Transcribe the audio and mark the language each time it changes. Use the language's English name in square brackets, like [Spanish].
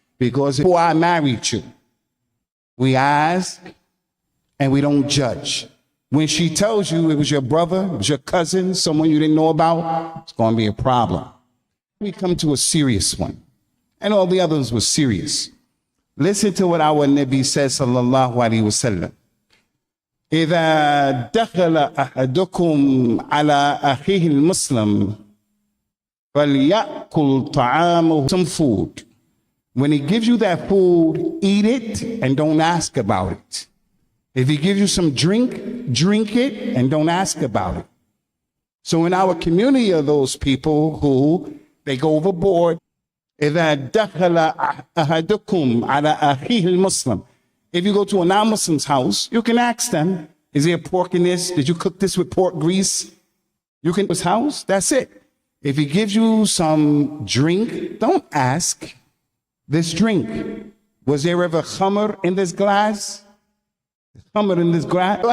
[English] Because before I married you, we ask and we don't judge. When she tells you it was your brother, it was your cousin, someone you didn't know about, it's going to be a problem. We come to a serious one. And all the others were serious. Listen to what our Nabi says, [Arabic] sallallahu alaihi wasallam. إذا دخل أحدكم على أخيه المسلم فليأكل طعامه. [English] Some food. When he gives you that food, eat it and don't ask about it. If he gives you some drink, drink it and don't ask about it. So in our community are those people who they go overboard. [Arabic] إذا دخل أحدكم على أخيه المسلم. [English] If you go to a non-Muslim's house, you can ask them, is there pork in this? Did you cook this with pork grease? You can his house, that's it. If he gives you some drink, don't ask this drink. Was there ever khamr in this glass? Khamr in this glass?